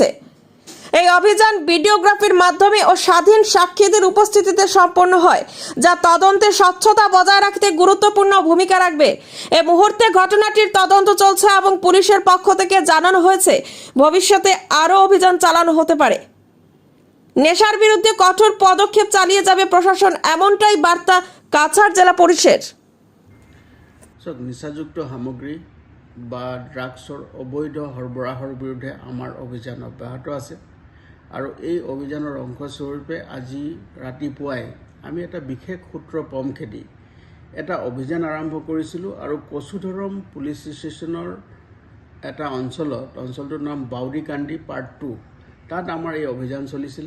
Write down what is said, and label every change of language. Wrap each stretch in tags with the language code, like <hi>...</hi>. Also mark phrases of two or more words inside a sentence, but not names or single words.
<bn>এই অভিযান ভিডিওগ্রাফির মাধ্যমে ও স্বাধীন সাক্ষীদের উপস্থিতিতে সম্পন্ন হয়, যা তদন্তে স্বচ্ছতা বজায় রাখতে গুরুত্বপূর্ণ ভূমিকা রাখবে। এই মুহূর্তে ঘটনাটির তদন্ত চলছে এবং পুলিশের পক্ষ থেকে জানানো হয়েছে ভবিষ্যতে আরও অভিযান চালানো হতে পারে। নেশার বিরুদ্ধে কঠোর পদক্ষেপ চালিয়ে যাবে প্রশাসন, এমনটাই বার্তা কাছাড় জেলা পুলিশের।</bn> <as>নিচাযুক্ত সামগ্ৰী বা ড্ৰাগছৰ অবৈধ সৰবৰাহৰ বিৰুদ্ধে আমাৰ অভিযান অব্যাহত আছে আৰু এই অভিযানৰ অংশস্বৰূপে আজি ৰাতিপুৱাই আমি এটা বিশেষ সূত্ৰ পম খেদি এটা অভিযান আৰম্ভ কৰিছিলোঁ আৰু কোচোদৰম পুলিচ ষ্টেচনৰ এটা অঞ্চলটোৰ নাম বাউৰিকান্দি পাৰ্ট 2, তাত আমাৰ এই অভিযান চলিছিলে।</as>